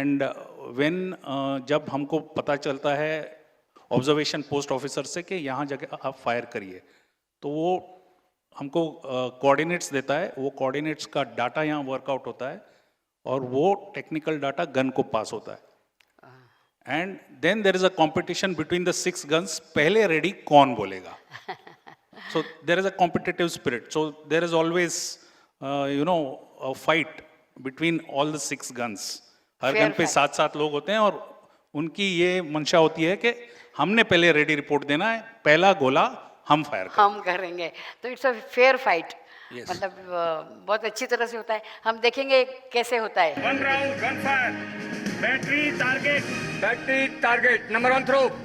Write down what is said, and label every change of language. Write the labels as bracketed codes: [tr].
[hi] And when जब हमको पता चलता है ऑब्जर्वेशन पोस्ट ऑफिसर से कि यहाँ जगह आप फायर करिए, तो वो हमको कोऑर्डिनेट्स देता है. वो कोऑर्डिनेट्स का डाटा यहाँ वर्कआउट होता है और वो टेक्निकल डाटा गन को पास होता है. [en] And then there is a competition between the 6 guns. [hi] पहले रेडी कौन बोलेगा? [en] So there is a competitive spirit. So there is always, a fight between all the 6 guns. [hi] हर gun पे 7-7 लोग होते हैं और उनकी ये मंशा होती है कि हमने पहले रेडी रिपोर्ट देना है, पहला गोला हम फायर हम करेंगे. तो [en] It's a fair fight. Yes. [hi] मतलब बहुत अच्छी तरह से होता है. हम देखेंगे कैसे होता है. [en] 1 round gun fire. Battery target number 1 throw.